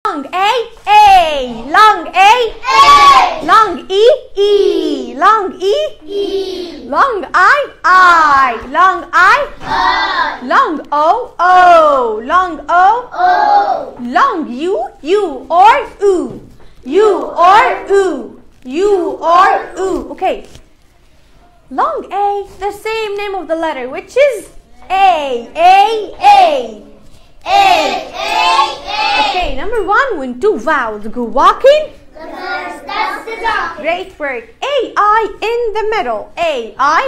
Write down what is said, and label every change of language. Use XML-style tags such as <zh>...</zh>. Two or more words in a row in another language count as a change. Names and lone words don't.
<en>Long A, long A, long E, E, long E, long I, long I, long O, O, long O, long U or U, U or U, U or U. Okay. Long A, the same name of the letter, which is A, A. Okay, number one, when two vowels go walking, the first does the talking. Great work. A-I in the middle. A-I.</en>